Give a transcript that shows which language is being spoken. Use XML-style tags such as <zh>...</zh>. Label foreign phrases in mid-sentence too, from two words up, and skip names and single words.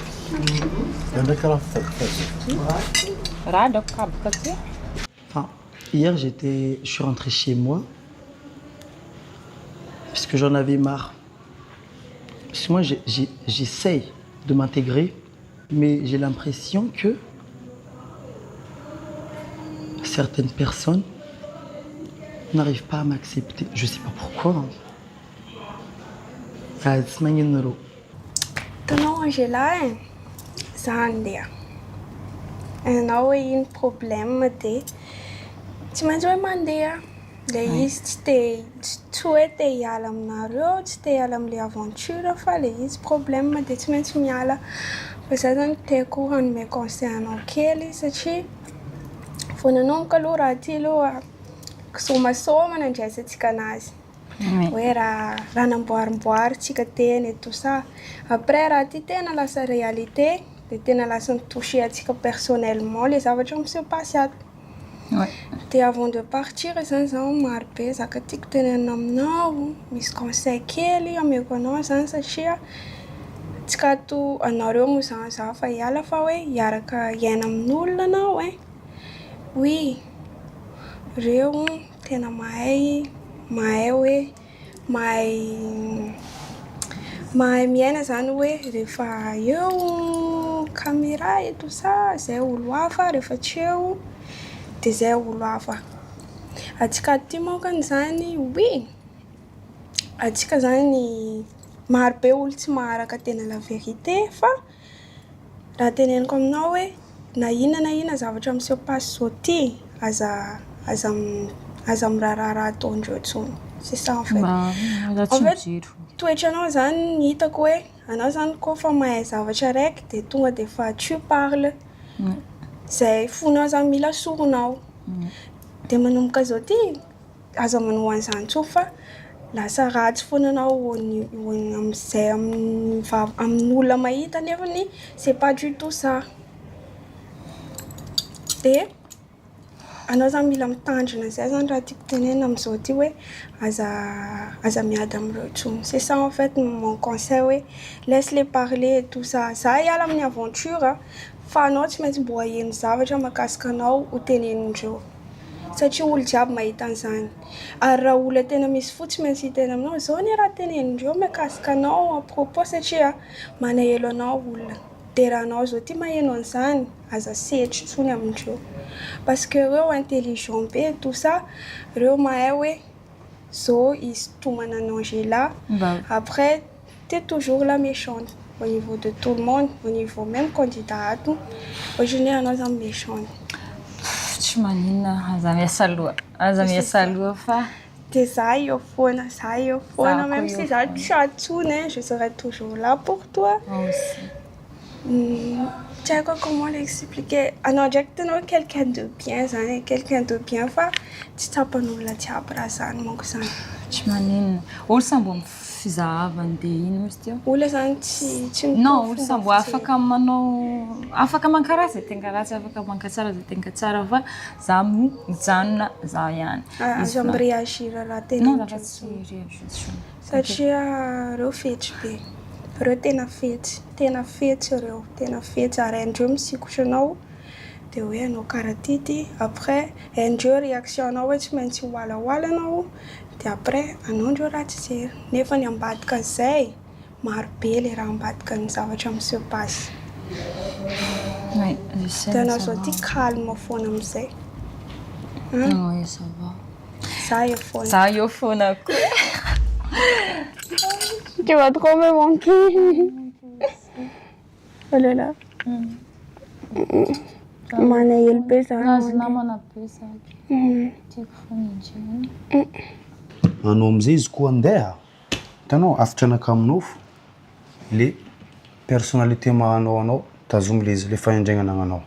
<fr>Enfin, hier, je suis rentré chez moi parce que j'en avais marre. Parce que moi, j'essaye de m'intégrer, mais j'ai l'impression que certaines personnes n'arrivent pas à m'accepter. Je sais pas pourquoi.</fr> <mg>Tanao Angela e, za handeha. Ianao hoe ino</mg> <fr>problème de</fr> <mg>tsy maintsy hoe mandeha. Le izy tsy hoe te hiala aminareo, tsy te hiala am'le aventure fa le izy</mg> <fr>problème de</fr> <mg>tsy maintsy miala. Fa za zany tiako hanome conseil anao kely satria voananomboka aloha raha ty aloha kisomasoma nandraisantsika anazy. Hoe raha namboarimboaritsika teny</mg> <fr>et tout ça.</fr> <mg>Après raha ty tena lasa réalité de tena lasa mitouché antsika personnellement le zavatra miseho passy ato. De</mg> <fr>avant de partir</fr> <mg>zany zaho maro be zaka tiako tenenina aminao, misy conseil kely ameko anao zany satria tsy ka to anareo moa zany za fa hiala fa hoe hiaraka hiaina amin'olona anao e. Oui, reo tena mahay hoe mahay miaina zany hoe rehefa eo caméra</mg> <fr>et tout ça</fr> <mg>zay olo hafa rehefa tsy eo de zay olo hafa. Atsika ty mokany zany oui, atsika zany maro be olo tsy maharaka tena</mg> <fr>la vérité</fr> <mg>fa raha teneniko aminao hoe na inona zavatra miseho passy zao ty aza miraharaha raha ataondreo tsony.</mg> <fr>C'est ça en fait. En fait,</fr> <mg>toetranao zany hitako hoe anao zany koa fa mahay zavatra raiky de tonga de fa</mg> <fr>tu parles.</fr> <mg>Zay fonao zany mila soronao. De manomboka zao ty aza manoho an'izany tsony fa lasa ratsy foana anao am'izay amin'olona mahita nefany</mg> <fr>c'est pas du tout ça.</fr> <mg>De anao zany mila mitandrina zay zany raha tiako tenenina am'izao ty hoe aza miady am'ireo tsony.</mg> <fr>C'est ça en fait mon conseil hoe laisse-les parler et tout ça.</fr> <mg>Za hiala amin'ny aventure fa anao tsy maintsy mbo aheno zavatra mahakasika anao ho tenenindreo. Satria olo jiaby mahita an'izany. Ary raha olona tena misy fo tsy maintsy hiteny aminao zao ny raha tenenindreo mahakasika anao</mg> <fr>à propos</fr> <mg>satria manahelo anao olona. De raha anao zao ty maheno an'izany aza sehetry tsony amindreo.</mg> <fr>Parce que reo intelligent be et tout ça,</fr> <mg>reo mahay hoe zao izy tomana Angela.</mg> <fr>Après, t'es toujours la méchante au niveau de tout le monde, au niveau même candidat. Aujourd'hui,</fr> <mg>anao zany méchante. Tsy maninona, aza miasa aloha fa de za eo foana,</mg> <fr>même si</fr> <mg>za tsy atsony,</mg> <fr>je serai toujours là pour toi. Moi aussi. Tu sais comment l'expliquer?</fr> <mg>Anao ndraiky tenao</mg> <fr>quelqu'un de bien</fr> <mg>zany,</mg> <fr>quelqu'un de bien</fr> <mg>fa tsy tapan'olona jiaby raha zany manko zany. Tsy maninona. Olo sambo amin'ny fizahavany de ino misy teo? Olo zany tsy non, olo sambo afaka manao afaka mankara zay tenga ratsy, afaka mankatsara zay tenga tsara fa za mijanona za ihany. Aza mireagir raha tena. Non, raha tsy reaction. Satria reo fetsy be. Reo tena fetsy reo, tena fetsy ary andreo misikotra anao de hoe anao karaha ty après andreo réaction anao hoe tsy maintsy hoalahoala anao de après anaondreo raha tsy jery. Nefa ny ambadika an'izay maro be le raha ambadika ny zavatra miseho passy.</mg> <fr>Oui, je sais.</fr> <mg>De anao zao ty calme foana am'izay.</mg> <fr>Oui, ça va.</fr> <mg>Ça eo foana koa.</mg> <fr>Tu vas trop me manquer. Oh là là.</fr> <mg>Manahelo be za. Namana be za. Tiako foana injeny. Anao am'izay izy koa andeha. Hitanao afitra anaka aminao le personnalité mahanao anao tazomy le fahendregnana anao.</mg>